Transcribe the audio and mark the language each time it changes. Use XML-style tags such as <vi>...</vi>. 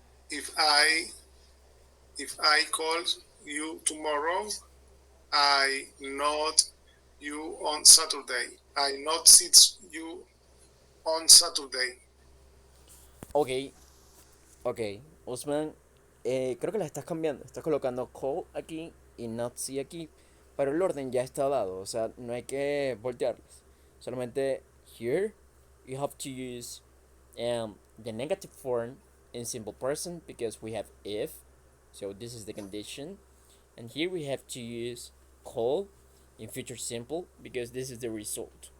<en>If I call you tomorrow, I not you on Saturday. I not sit you on Saturday. Ok, ok.</en> <es>Osman, creo que la estás cambiando. Estás colocando call aquí y not see aquí. Pero el orden ya está dado. O sea, no hay que voltearlos.</es> <en>Solamente here, you have to use the negative form in simple present because we have if. So this is the condition. And here we have to use call in future simple because this is the result.</en>